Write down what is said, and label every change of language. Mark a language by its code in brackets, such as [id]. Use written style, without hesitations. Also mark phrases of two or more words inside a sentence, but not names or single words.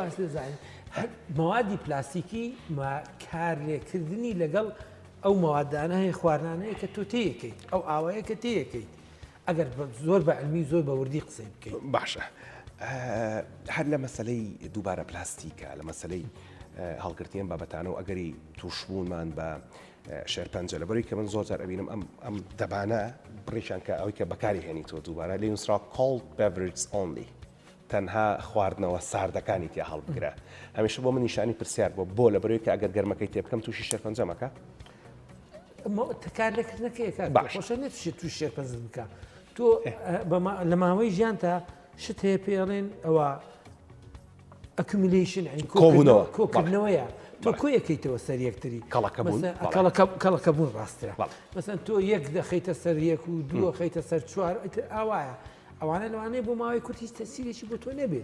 [ckb] مەوادی پلاستیکی کارلێکردنی لەگەڵ ئەو مەوادانە هەیە خواردانەیە کە تۆ تێیەکەیت ئەو ئاوەیە کە تێیەکەیت ئەگەر زۆر بە علمی زۆر بە وردی قسەی بکەیت باشە هەر لە مەسلەی دووبارە پلاستیکە لە مەسلەی هەڵگرتیان بابەتانە و ئەگەری تووشبوونمان بە شێرپەنجە لەبەری کە من زۆر جار ئەبینم ئەم دەبانە بڕیشان کە ئەوەی کە بەکاری هێنی تۆ دووبارە لێ نووسرا [en] cold beverage only [ckb] تەنها خواردنەوە ساردەکانی تیا هەڵبگرە هەمیشە بۆ من نیشانی پرسیار بۆ لەبەرەوەی کە ئەگەر گەرمەکەی تێ بکەم تووشی شێرپەنجەمەکە تکارلێکردنەکەیەکە باشە نێتشێت توی شێرپەنج بکە تۆ لە ماوەی ژیان تا شت هەیە پێڵێن ئەوە ئەکومیلیشن کۆکردنەوەیە تۆ کۆیەکەیتەوە سەر یەکتری کەڵەکە بوون ڕاسترە مەسەن تۆ یەک دەخەیتە سەر یەک و دووە خەیتە سەر چوار ئاوایە ئەوانە لەوانەیە بۆ ماوەی کورتی تەسیرێکی بۆ تۆ نەبێت